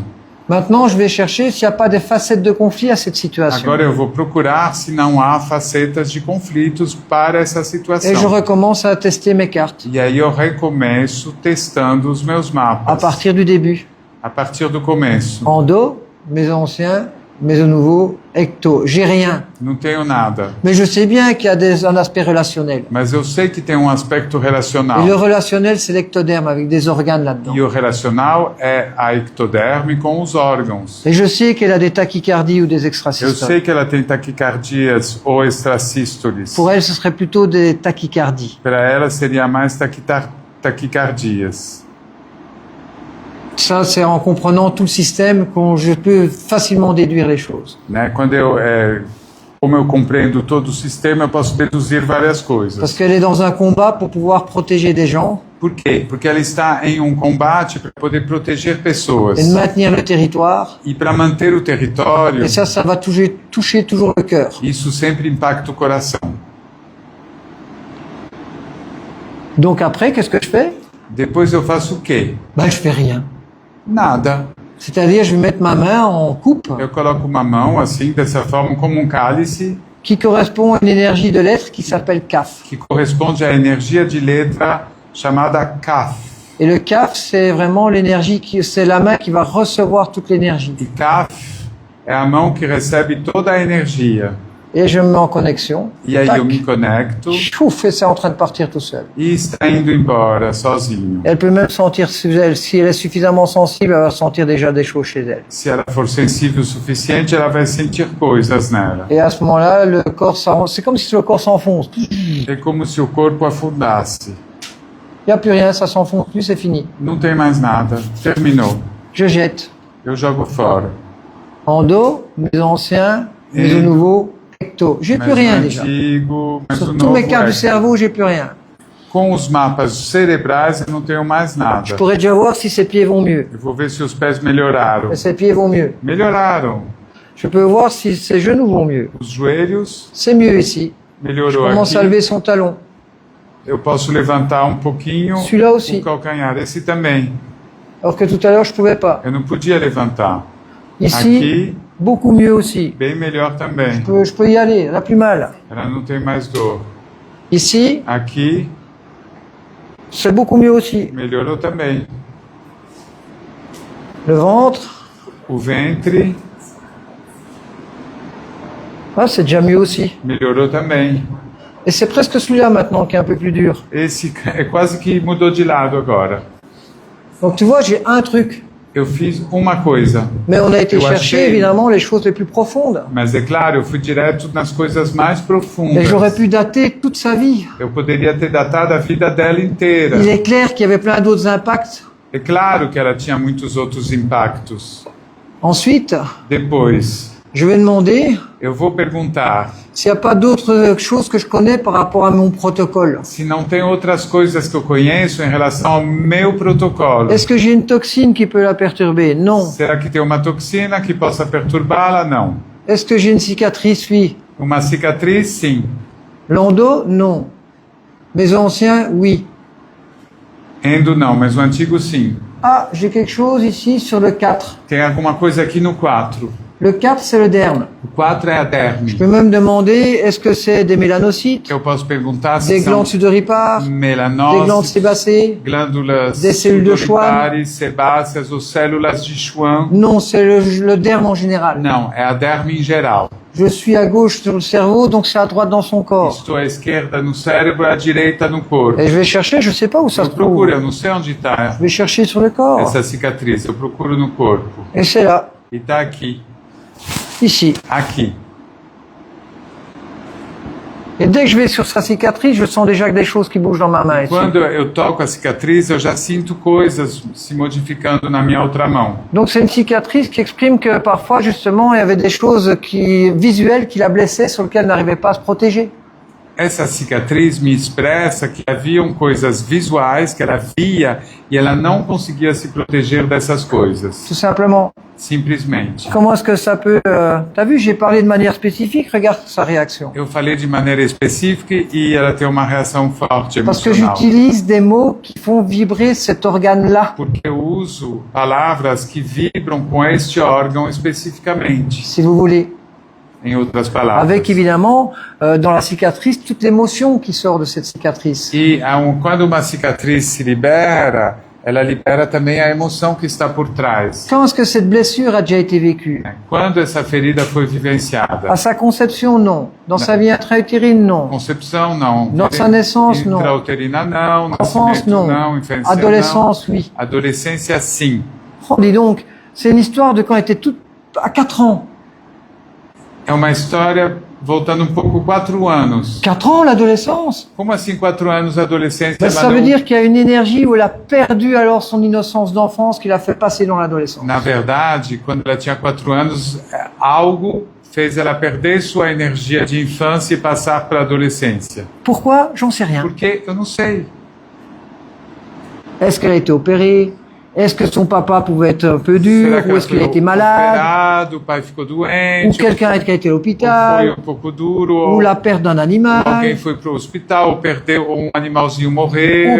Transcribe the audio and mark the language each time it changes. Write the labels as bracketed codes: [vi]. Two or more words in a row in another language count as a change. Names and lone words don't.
[fr] Maintenant, je vais chercher s'il n'y a pas des facettes de conflit à cette situation. [pt] Agora eu vou procurar se não há facetas de conflitos para essa [fr] Et je [pt] situação. [fr] recommence à tester mes cartes. [pt] E aí eu recomeço testando os meus [fr] À [pt] mapas. [fr] partir du début. [pt] A partir do começo. [fr] En dos, mes anciens, mes nouveaux, ecto. J'ai rien. [pt] Não tenho nada. [fr] Mais je sais bien qu'il y a un aspect relationnel. [pt] Mas eu sei que tem um aspecto relacional. [fr] Et le relationnel, c'est l'ectoderme avec des organes là-dedans. [pt] E o relacional é a ectoderme com os órgãos. [fr] Et je sais qu'elle a des tachycardies ou des [pt] Eu [fr] extrasystoles. [pt] sei que ela tem taquicardias ou extrasístoles. [fr] Pour elle, ce serait plutôt des tachycardies. [pt] Para ela seria mais taquicardias. [fr] Ça, c'est en comprenant tout le système que je peux facilement déduire les choses. [pt] Né? Como eu compreendo todo o sistema, eu posso deduzir várias coisas. [fr] Parce qu'elle est dans un combat pour pouvoir protéger des gens [pt] Por quê? Porque ela está em um combate para poder proteger pessoas. [fr] et de maintenir le territoire. [pt] E para manter o território, [fr] Et ça va toucher toujours le cœur. [pt] isso sempre impacta o coração. [fr] Donc après, qu'est-ce que je fais? [pt] Depois eu faço o quê? [fr] Ben, je fais rien. [pt] Nada. [fr] C'est-à-dire, je vais mettre ma main en coupe [pt] Eu coloco uma mão assim, dessa forma, como um cálice, [fr] qui correspond à une énergie de l'être qui s'appelle CAF. [pt] que corresponde à energia de letra chamada CAF. [fr] Et le CAF, c'est vraiment l'énergie c'est la main qui va recevoir toute l'énergie. [pt] E CAF é a mão que recebe toda a energia. [fr] Et je me mets en connexion. [pt] E aí Tac. eu me conecto [fr] Chouf, et c'est en train de partir tout seul. [pt] e está indo embora sozinho. [fr] Elle peut même sentir, si elle est suffisamment sensible, elle va sentir déjà des choses chez elle. [pt] Se ela for sensível o suficiente, ela vai sentir coisas nela. [fr] Et à ce moment-là, le corps, c'est comme si le corps s'enfonce. Il [pt] É como se o corpo afundasse. [fr] n'y a plus rien, ça s'enfonce plus, c'est fini. [pt] Não tem mais nada. Terminou. [fr] Je jette. [pt] Eu jogo fora. [fr] En dos, mes anciens, mes Et- nouveaux, ecto. J'ai plus [pt] Mas [fr] rien [pt] o [fr] déjà. [pt] antigo, mas [fr] Sur [pt] o [fr] tous [pt] novo [fr] mes cartes [pt] é. [fr] du cerveau, j'ai plus rien. [pt] Com os mapas cerebrais, eu não tenho mais nada. [fr] Je pourrais déjà voir si ses pieds vont mieux. [pt] Eu vou ver se os pés melhoraram. [fr] Et ses pieds vont mieux. [pt] Melhoraram. [fr] Je peux voir si ses genoux vont mieux. [pt] Os joelhos [fr] C'est mieux ici. Je [pt] melhorou [fr] commence à [pt] aqui. [fr] lever son talon. [pt] Eu posso levantar um pouquinho [fr] Celui-là aussi. [pt] o calcanhar. Esse também. [fr] Alors que tout à l'heure, je pouvais pas. [pt] Eu não podia levantar. [fr] Ici, [pt] Aqui, [fr] beaucoup mieux aussi. [pt] bem melhor também. [fr] Je peux y aller, elle n'a plus mal. [pt] Ela não tem mais dor. [fr] Ici, [pt] Aqui, [fr] c'est beaucoup mieux aussi. [pt] melhorou também. [fr] Le ventre, [pt] O ventre, [fr] ah, c'est déjà mieux aussi. [pt] melhorou também. [fr] Et c'est presque celui-là maintenant qui est un peu plus dur. [pt] Esse é quase que mudou de lado agora. [fr] Donc tu vois, j'ai un truc. [pt] Eu fiz uma coisa, [fr] Mais on a été [pt] Eu [fr] chercher [pt] achei- [fr] évidemment les choses les plus profondes. [pt] mas é claro, eu fui direto nas coisas mais [fr] Et [pt] profundas. [fr] j'aurais pu dater toute sa vie. [pt] Eu poderia ter datado a vida dela inteira. [fr] Il est clair qu'il y avait plein d'autres impacts. [pt] É claro que ela tinha muitos outros impactos. [fr] Ensuite, [pt] Depois, [fr] je vais demander [pt] eu vou perguntar [fr] s'il n'y a pas d'autres choses que je connais par rapport à mon protocole. [pt] se não tem outras coisas que eu conheço em relação ao meu protocolo. [fr] Est-ce que j'ai une toxine qui peut la perturber? Non. [pt] Será que tem uma toxina que possa perturbá-la? Não. [fr] Est-ce que j'ai une cicatrice? Oui. [pt] Uma cicatriz? Sim. [fr] L'endo? Non. Mes anciens? Oui. [pt] Endo não, mas o antigo sim. [fr] Ah, j'ai quelque chose ici sur le 4. [pt] Tem alguma coisa aqui no 4. [fr] Le 4, c'est le derme. [pt] O 4 é a derme. [fr] Je peux même demander, est-ce que c'est des mélanocytes, [pt] Eu posso perguntar se [fr] des [pt] são [fr] glandes sudoripares, des glandes [pt] melanócitos, [fr] sébacées? [pt] glândulas [fr] Des cellules de [pt] sudoripares, sebáceas ou células de Schwann. [fr] Non, c'est le derme en général. [pt] Não, é a derme em geral. [fr] Je suis à gauche sur le cerveau, donc c'est à droite dans son corps. [pt] Estou à esquerda no cérebro e à direita no corpo. [fr] Et je vais chercher, je sais pas où ça [pt] Eu [fr] se trouve. [pt] procuro, eu não sei onde está [fr] Je vais chercher sur le corps. [pt] essa cicatriz. Eu procuro no corpo. [fr] Et c'est là, [pt] E está aqui. [fr] ici. [pt] Aqui. [fr] Et dès que je vais sur sa cicatrice, je sens déjà que des choses qui bougent dans ma main ici. [pt] Quando eu toco a cicatriz, eu já sinto coisas se modificando na minha outra mão. [fr] Donc c'est une cicatrice qui exprime que parfois justement il y avait des choses visuelles qui la blessaient sur lesquelles elle n'arrivait pas à se protéger. [pt] Essa cicatriz me expressa que haviam coisas visuais que ela via e ela não conseguia se proteger dessas coisas. [fr] Tout simplement. [pt] Simplesmente. [fr] Comment est-ce que ça peut... T'as vu, j'ai parlé de manière spécifique, regarde sa réaction. [pt] Eu falei de maneira específica e ela tem uma reação forte [fr] Parce que [pt] emocional. [fr] j'utilise des mots qui font vibrer cet organe-là. [pt] Porque eu uso palavras que vibram com este órgão especificamente, [fr] Si vous voulez. [pt] em outras palavras. [fr] Avec évidemment, dans la cicatrice, toute l'émotion qui sort de cette cicatrice. [pt] E quando uma cicatriz se libera, ela libera também a emoção que está por trás. [fr] Quand est-ce que cette blessure a déjà été vécue? [pt] Quando essa ferida foi vivenciada? [fr] À sa conception, non. Dans sa vie intra-utérine, non. [pt] Concepção, não. [fr] Dans sa naissance, [pt] não. Intrauterina, não. [fr] Enfance, [pt] Nascimento, [fr] non. [pt] não. Infância, [fr] Adolescence, oui. [pt] não. Adolescência, sim. [fr] Oh, dis donc, c'est une histoire de quand elle était toute à 4 ans. [pt] É uma história voltando um pouco 4 anos. [fr] 4 ans, l'adolescence? [pt] Como assim 4 anos a adolescência? [fr] Ben, [pt] ela [fr] ça veut [pt] não- [fr] dire qu'il y a une énergie où elle a perdu alors son innocence d'enfance qui l'a fait passer dans l'adolescence. [pt] Na verdade, quando ela tinha 4 anos, algo fez ela perder sua energia de infância e passar para a adolescência. [fr] Pourquoi? J'en sais rien. [pt] Porque eu não sei. [fr] Est-ce qu'elle a été opérée? Est-ce que son papa pouvait être un peu dur? [pt] Será que [fr] Ou [pt] ela [fr] est-ce qu'il [pt] foi [fr] a été malade? [pt] operado, o pai ficou [fr] Ou [pt] doente, [fr] quelqu'un qui a été à [pt] ou foi [fr] l'hôpital? [pt] um pouco duro, [fr] Ou la perte d'un [pt] alguém [fr] animal? [pt] foi para o hospital, ou perdeu, ou um animalzinho [fr] Ou [pt] morreu,